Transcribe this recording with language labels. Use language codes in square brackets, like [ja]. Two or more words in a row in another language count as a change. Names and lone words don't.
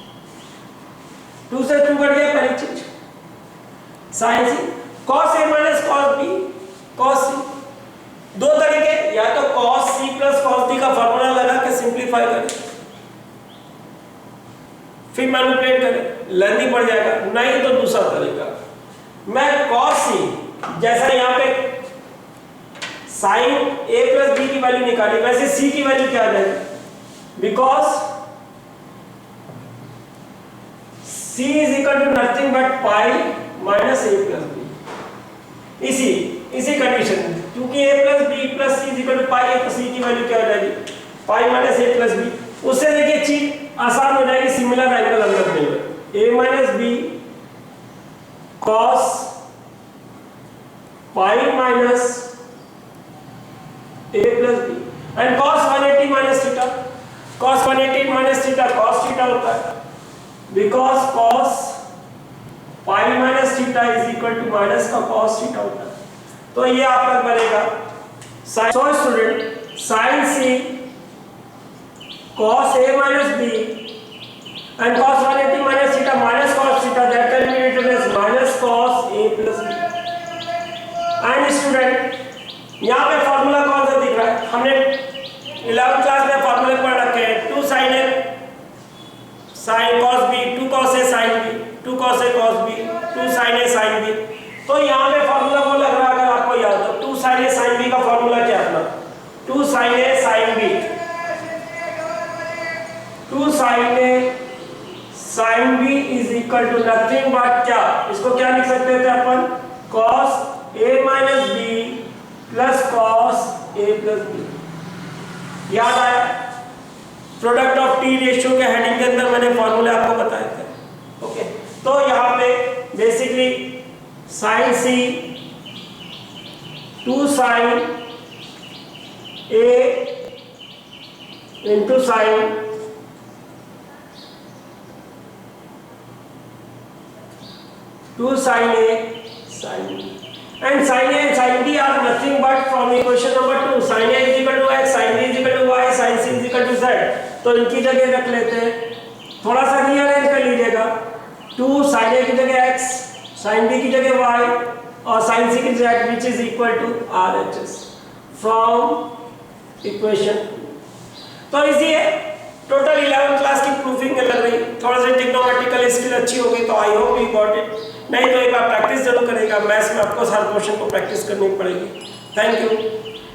[hi] 2 से 2 कट गया पहली चीज, [en] sin c cos a minus cos b cos c, [hi] दो तरीके, या तो [en] cos c plus cos d [hi] का फॉर्मूला लगा के सिंप्लीफाई करें, फिर मैनिपुलेट करें, लेंथी पड़ जाएगा, नहीं तो दूसरा तरीका, मैं cos c जैसा यहाँ पे [en] sin a plus b [hi] की वैल्यू निकाली, वैसे c की वैल्यू क्या आ जाएगी, [en] because c is equal to nothing but pi minus a plus b, [hi] इसी कंडीशन में, क्योंकि क्योंकि [en] a plus b plus c equal to pi [hi] है, तो सी की वैल्यू क्या हो जाएगी [en] pi minus a plus b. [hi] उससे देखिए चीज आसान हो जाएगी, [en] similar angle [hi] हम लोग मिलेंगे [en] a minus b cos pi minus a plus b and cos 180 minus theta, cos 180 minus theta cos theta [hi] होता है, [en] because cos pi minus theta is equal to minus [hi] का [en] cos theta [hi] होता है। तो ये आपका बनेगा [en] sine, so student sine c cos a minus b and cos 180 minus theta minus cos theta, that can be written as minus cos a plus b। [hi] एंड स्टूडेंट यहाँ पे फॉर्मूला कौन सा दिख रहा है, हमने 11th क्लास में फॉर्मूले पढ़ रखे हैं, [en] 2 sin a sin cos b, 2 cos a sin b, [hi] 2 cos a cos b, 2 sin a sin b। तो यहाँ पे फॉर्मूला वो लग रहा है, अगर आपको याद हो [en] 2 sin a sin b [hi] का फॉर्मूला क्या अपना [en] 2 sin a sin b, 2 sin a sin b is equal to nothing but [hi] क्या, इसको क्या लिख सकते थे अपन [en] cos a minus b plus cos a plus b. [hi] याद आया, [en] product of T ratio [hi] के हेडिंग के अंदर मैंने फॉर्मूले आपको बताए थे। [en] okay, [hi] तो यहाँ पे [en] basically sine c 2 sin a into sine 2 sin a sin b and sin a and sin b are nothing but from equation number 2, sin a is equal to x, sin b is equal to y, sin c is equal to z। [hi] तो इनकी जगह रख लेते हैं, थोड़ा सा रीअरेंज कर लीजिएगा, 2 sin a की जगह x, sin b की जगह y और sin c की जगह [en] which is equal to RHS from equation 2। [hi] तो इजी है, टोटल 11th क्लास की प्रूफिंग लग रही, थोड़ा सा [en] technomatical skill [hi] अच्छी हो गई तो [en] I hope you got it, [hi] नहीं तो एक बार प्रैक्टिस जरूर करेगा, मैथ्स में आपको हर क्वेश्चन को प्रैक्टिस करनी पड़ेगी। [en] thank you.